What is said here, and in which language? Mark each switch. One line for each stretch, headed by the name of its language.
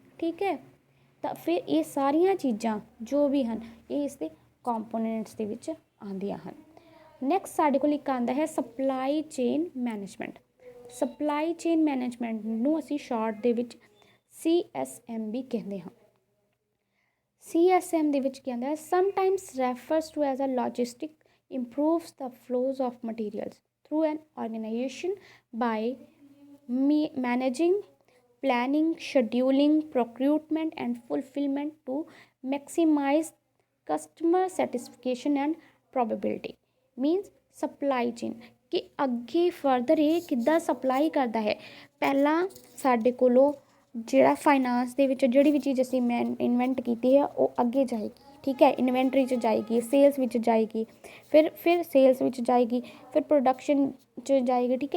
Punjabi: ਠੀਕ ਹੈ, ਤਾਂ ਫਿਰ ਇਹ ਸਾਰੀਆਂ ਚੀਜ਼ਾਂ ਜੋ ਵੀ ਹਨ ਇਹ ਇਸ ਦੇ ਕੰਪੋਨੈਂਟਸ ਦੇ ਵਿੱਚ ਆਉਂਦੀਆਂ ਹਨ। ਨੈਕਸਟ ਸਾਡੇ ਕੋਲ ਇੱਕ ਆਉਂਦਾ ਹੈ supply chain management. Supply chain management ਨੂੰ ਅਸੀਂ ਸ਼ਾਰਟ ਦੇ ਵਿੱਚ CSM ਵੀ ਕਹਿੰਦੇ ਹਾਂ। CSM ਦੇ ਵਿੱਚ ਕੀ ਆਉਂਦਾ ਹੈ,
English: Sometimes refers to as a logistic improves the flows of materials through an organization by managing, planning, scheduling, procurement and fulfillment to maximize customer satisfaction and probability। means supply chain
Punjabi: ਕਿ ਅੱਗੇ further ਇਹ ਕਿੱਦਾਂ supply ਕਰਦਾ ਹੈ। ਪਹਿਲਾਂ ਸਾਡੇ ਕੋਲੋਂ ਜਿਹੜਾ ਫਾਈਨਾਂਸ ਦੇ ਵਿੱਚ ਜਿਹੜੀ ਵੀ ਚੀਜ਼ ਅਸੀਂ ਇਨਵੈਂਟ ਕੀਤੀ ਹੈ ਉਹ ਅੱਗੇ ਜਾਏਗੀ। ਠੀਕ ਹੈ, ਇਨਵੈਂਟਰੀ 'ਚ ਜਾਏਗੀ, ਸੇਲਸ ਵਿੱਚ ਜਾਏਗੀ, ਫਿਰ ਸੇਲਸ ਵਿੱਚ ਜਾਏਗੀ, ਫਿਰ ਪ੍ਰੋਡਕਸ਼ਨ 'ਚ ਜਾਏਗੀ।